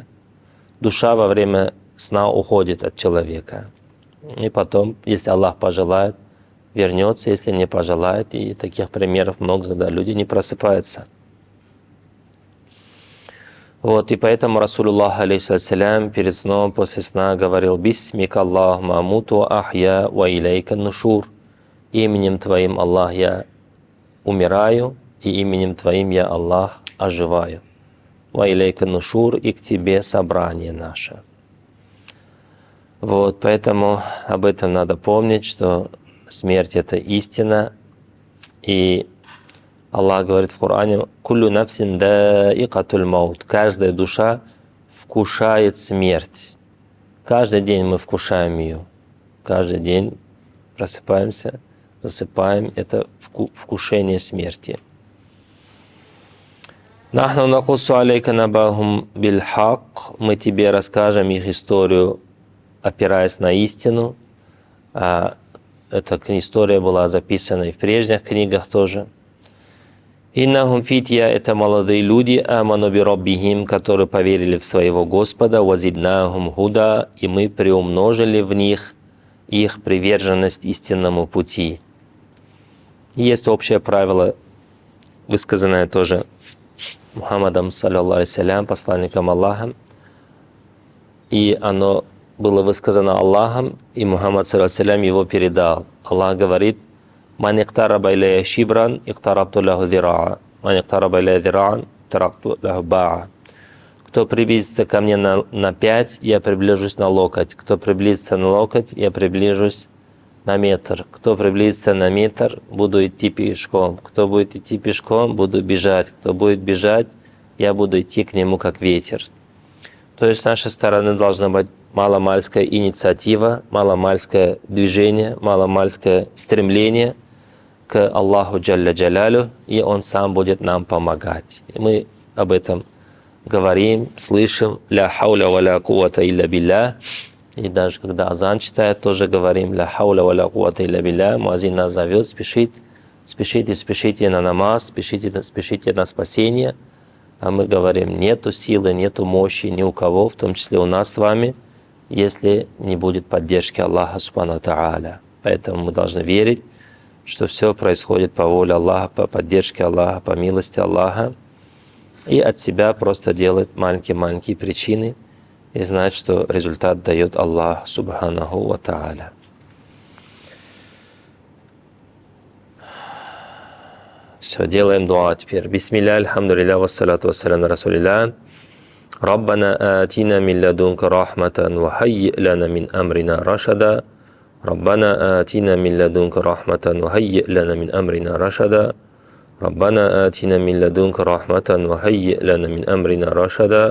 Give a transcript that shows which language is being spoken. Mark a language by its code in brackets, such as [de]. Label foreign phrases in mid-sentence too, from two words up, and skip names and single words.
[ru] Душа во время сна уходит от человека. И потом, если Аллах пожелает, вернется, если не пожелает. И таких примеров много, когда люди не просыпаются. Вот, и поэтому Расулуллах, алейхиссалям, перед сном, после сна говорил: [ar] «باسمك اللهم أموت أحيا وإليك نشور». [ru] Именем Твоим, Аллах, я умираю, и именем Твоим я, Аллах, оживаю. [ar] وإليك نشور, [ru] и к Тебе собрание наше. Вот, поэтому об этом надо помнить, что смерть — это истина. И Аллах говорит в Коране: [ar] «كل نفس ذائقة الموت». [ru] Каждая душа вкушает смерть. Каждый день мы вкушаем ее. Каждый день просыпаемся, засыпаем. Это вкушение смерти. [ar] «نحن نقص عليك نبأهم بالحق». [ru] Мы тебе расскажем их историю, опираясь на истину. Эта история была записана и в прежних книгах тоже. [ar] «إنهم فتية» [ru] — это молодые люди, [ar] «آمنوا بربهم», [ru] которые поверили в своего Господа, [ar] «وزدناهم هدى», [ru] и мы приумножили в них их приверженность истинному пути. Есть общее правило высказанное тоже Мухаммадом, [ar] صلى الله عليه, [ru] посланником Аллаха. И оно было высказано Аллахом, и Мухаммад, [ar] صلى الله عليه, [ru] его передал. Аллах говорит: [ar] «من اقترب إلي شبرا اقتربت له ذراعا. من اقترب إلي ذراعا اقتربت له باعا». [ru] Кто приблизится ко мне на 5, я приближусь на локоть. Кто приблизится на локоть, я приближусь на метр. Кто приблизится на метр, буду идти пешком. Кто будет идти пешком, буду бежать. Кто будет бежать, я буду идти к нему как ветер. То есть с нашей стороны должна быть маломальская инициатива, маломальское движение, маломальское стремление к Аллаху [ar] جل جلاله, [ru] и Он сам будет нам помогать. И мы об этом говорим, слышим: [ar] «لا حول ولا قوة إلا بالله». [ru] И даже когда азан читает, тоже говорим: [ar] «لا حول ولا قوة إلا بالله». [ru] Муазин нас зовет: спешите на намаз, спешите на спасение. А мы говорим: нету силы, нету мощи ни у кого, в том числе у нас с вами, если не будет поддержки Аллаха [ar] سبحانه وتعالى. [ru] Поэтому мы должны верить, что все происходит по воле Аллаха, по поддержке Аллаха, по милости Аллаха. И от себя просто делать маленькие-маленькие причины и знать, что результат дает Аллах [ar] سبحانه وتعالى. [ru] Все, делаем дуа теперь. [ar] بسم الله الحمد لله والصلاة والسلام على رسول الله ربنا آتنا من لدنك رحمة وهيئ لنا من أمرنا رشدا. ربنا آتنا من لدنك رحمة وهيئ لنا من أمرنا رشدا. ربنا آتنا من لدنك رحمة وهيئ لنا من أمرنا رشدا.